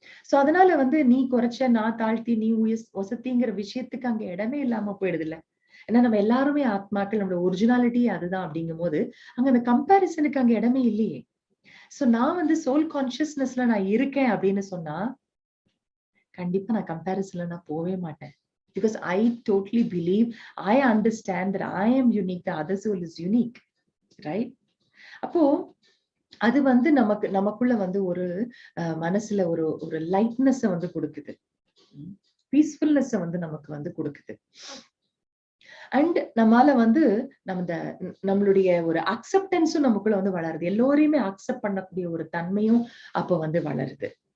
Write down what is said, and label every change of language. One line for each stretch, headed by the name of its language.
Tamil: So அதனால வந்து நீ குறைச்ச, நான் தாழ்த்தி, நீ ஒசத்திங்கிற விஷயத்துக்கு அங்க இடமே இல்லாம போயிடுது இல்ல. ஏன்னா நம்ம எல்லாருமே ஆத்மாக்கள், நம்மளோட ஒரிஜினாலிட்டி அதுதான் அப்படிங்கும் போது அங்க அந்த கம்பேரிசனுக்கு அங்க இடமே இல்லையே. சோ நான் வந்து சோல் கான்சியஸ்னஸ்ல நான் இருக்கேன் அப்படின்னு சொன்னா கண்டிப்பா நான் கம்பேரிசன்ல நான் போவே மாட்டேன்.
English: Because I totally believe, I understand that I am unique, the other soul is unique, right?
Tamil: அப்போ அது வந்து நமக்குள்ள வந்து ஒரு மனசுல ஒரு லைட்னஸ் வந்து கொடுக்குது, பீஸ்ஃபுல்னஸ் வந்து நமக்கு வந்து கொடுக்குது. அண்ட் நம்மால வந்து நம்மளுடைய ஒரு அக்செப்டன்ஸும் நமக்குள்ள வந்து வளருது. எல்லோரையுமே அக்செப்ட் பண்ணக்கூடிய ஒரு தன்மையும் அப்ப வந்து வளருது.